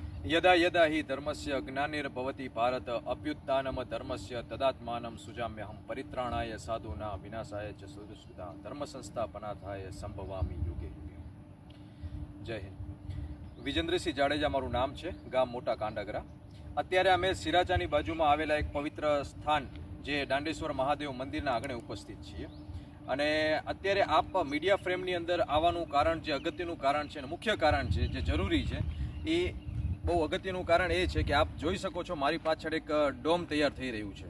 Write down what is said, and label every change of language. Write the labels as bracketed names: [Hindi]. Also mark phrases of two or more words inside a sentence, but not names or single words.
[Sanskrit] यदा यदा हि धर्मस्य ज्ञानिर्भवति भारत अभ्युत्थानम धर्मस्य तदात्मानं सुजाम्यहं परित्राणाय साधूनां विनाशाय च सुदुष्कृतां धर्म संस्थापनार्थाय संभवामि युगे युगे। [Hindi] जय हिंद। [Gujarati] विजेन्द्रसिंह जाडेजा माરું નામ છે, ગામ મોટા કાંડાગરા। અત્યારે અમે સિરાજાની બાજુમાં આવેલા એક પવિત્ર સ્થાન જે દાંડેશ્વર મહાદેવ મંદિરના આંગણે ઉપસ્થિત છીએ અને અત્યારે આપ મીડિયા ફ્રેમની અંદર આવવાનું કારણ જે અગત્યનું કારણ છે અને મુખ્ય કારણ છે જે જરૂરી છે એ બહુ અગત્યનું કારણ એ છે કે આપ જોઈ શકો છો મારી પાછળ એક ડોમ તૈયાર થઈ રહ્યું છે।